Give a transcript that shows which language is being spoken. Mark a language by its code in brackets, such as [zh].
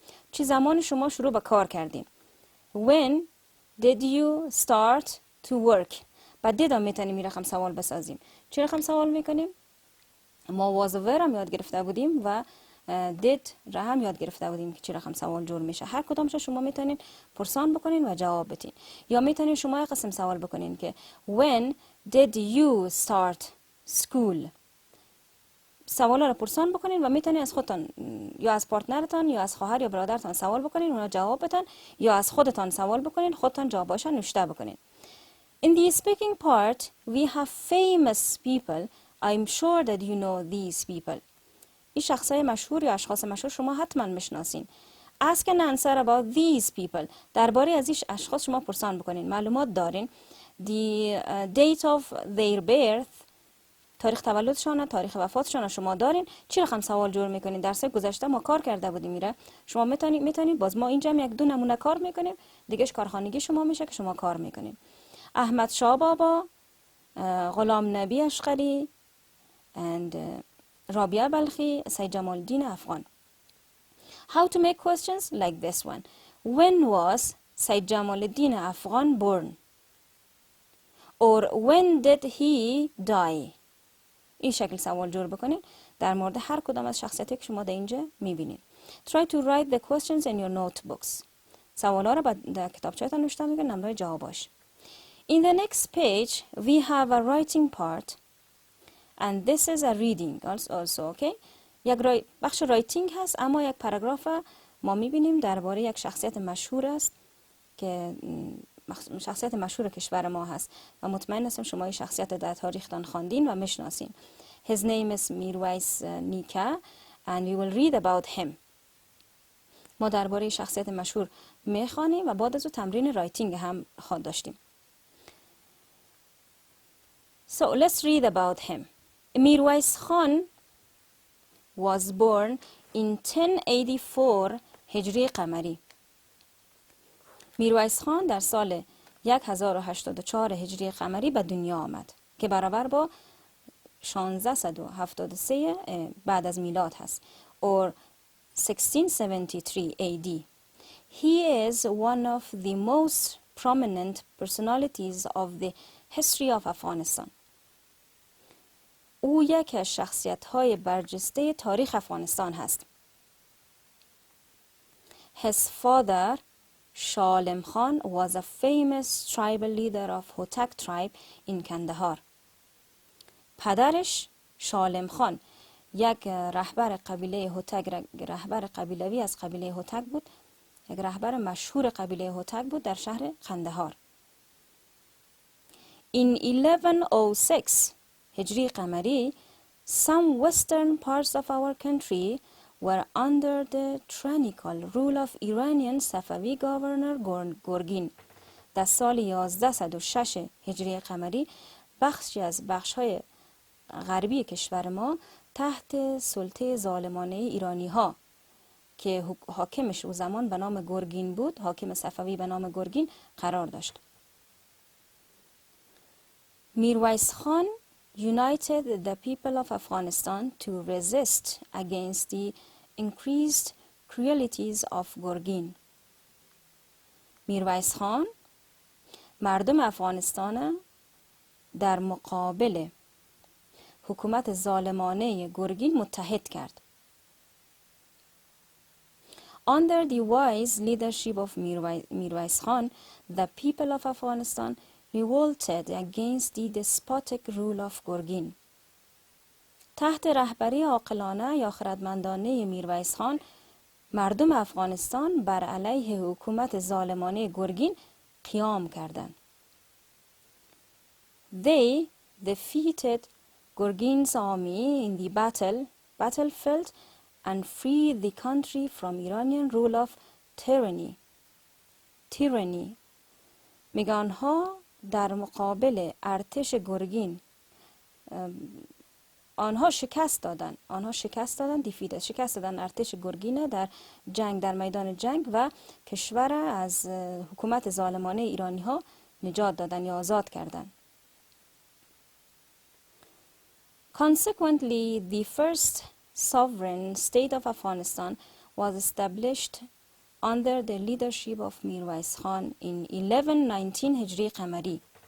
[fa] چه زمانی شما شروع به کار کردیم. [en] When did you start to work. [fa] بعد did هم میتونیم این رقم سوال بسازیم. چه رقم سوال میکنیم؟ ما was و were هم یاد گرفته بودیم و did را هم یاد گرفته بودیم که چه رقم سوال جور میشه. هر کدامش شما میتونین پرسان بکنین و جواب بدین. یا میتونین شما یک قسم سوال بکنین که [en] when did you start school. [fa] سوالا رو پرسان بکنین و میتونین از خودتان یا از پارتنرتان یا از خواهر یا برادرتان سوال بکنین، اونا جواب بدن، یا از خودتان سوال بکنین، خودتان جواباش نوشته بکنین. [en] In the speaking part we have famous people. I'm sure that you know these people. [fa] این شخصای مشهور یا اشخاص مشهور شما حتما میشناسین. [en] Ask and answer about these people. [fa] درباره از این اشخاص شما پرسان بکنین. معلومات دارین. [en] The date of their birth. [fa] تاریخ تولدشان، تاریخ وفاتشان شما دارین. چی رقم سوال جور میکنین؟ درس گذشته ما کار کرده بودیم میره. شما میتونید باز ما اینجا یک دو نمونه کار میکنیم. دیگهش کارخانگی شما میشه که شما کار میکنین. احمد شاه بابا، غلام نبی اشقری and رابعه بلخی، سید جمال الدین افغان. [en] How to make questions like this one. When was Sayyid Jamal al-Din Afghan born? Or when did he die? [fa] این شکل سوال جور بکنین. در مورد هر کدام از شخصیتی که شما در اینجا میبینید. [en] Try to write the questions in your notebooks. [fa] سوالا رو در کتابچه‌تان نوشته میگن، نمره جواباش. [en] In the next page we have a writing part and this is a reading also. Okay? [fa] یک بخش رایتینگ هست، اما یک پاراگراف ما میبینیم درباره یک شخصیت مشهور است که شخصیت مشهور کشور ما هست و مطمئن هستم شما این شخصیت در تاریختان خواندین و میشناسین. [en] His name is Mirwais Nika and we will read about him. [fa] ما درباره شخصیت مشهور میخوانیم و بعد از او تمرین رایتینگ هم خواهد داشتیم. [en] So let's read about him. Mirwais Khan was born in 1084 هجری قمری. [fa] میرویس خان در سال 1084 هجری قمری به دنیا آمد که برابر با 1673 بعد از میلاد هست [en] or 1673 AD. He is one of the most prominent personalities of the history of Afghanistan. [fa] او یک از شخصیت‌های برجسته تاریخ افغانستان هست. [en] His father, Shalam Khan, was a famous tribal leader of Hotak tribe in Kandahar. [fa] پدرش شالم خان یک رهبر قبیله هوتک، رهبر قبیلوی از قبیله هوتک بود، یک رهبر مشهور قبیله هوتک بود در شهر قندهار. [en] In 1106 هجری قمری some western parts of our country were under the tyrannical rule of Iranian Safavi governor گورگین. [fa] در سال 1106 هجری قمری بخشی از بخش‌های غربی کشور ما تحت سلطه ظالمانه ایرانی ها که حاکمش او زمان به نام گورگین بود، حاکم صفوی به نام گورگین قرار داشت. [en] Mirwais Khan united the people of Afghanistan to resist against the increased cruelties of گورگین. [fa] میرویس خان مردم افغانستان در مقابل حکومت ظالمانه گورگین متحد کرد. [en] Under the wise leadership of Mirwais Khan, the people of Afghanistan revolted against the despotic rule of Gurgin. [fa] تحت رهبری عاقلانه یا خردمندانه میرویس خان، مردم افغانستان بر علیه حکومت ظالمانه گورگین قیام کردند. [en] They defeated Gurgin's army in the battlefield and freed the country from Iranian rule of tyranny. [fa] میگه آنها در مقابل ارتش گورگین آنها شکست دادن شکست دادن ارتش گورگین در جنگ، در میدان جنگ، و کشور از حکومت ظالمانه ایرانی ها نجات دادن یا آزاد کردن. [en] Consequently, the first sovereign state of Afghanistan was established under the leadership of Mirwais Khan in 1119 هجری قمری.